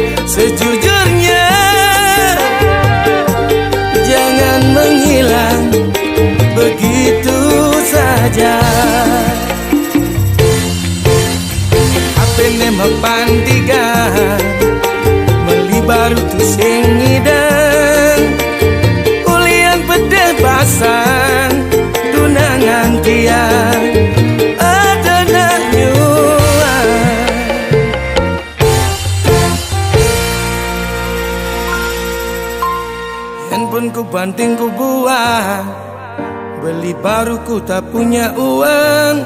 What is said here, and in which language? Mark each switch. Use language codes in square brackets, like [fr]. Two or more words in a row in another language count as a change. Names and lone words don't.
[id] Sejujurnya jangan menghilang begitu saja. [ban] Apa nema pantigan melibaru tu sing ngidang ulian pedeh pasang tunangan tiang ada nak nyuan. [id] Handphone ku banting ku buang, beli baru ku tak punya uang.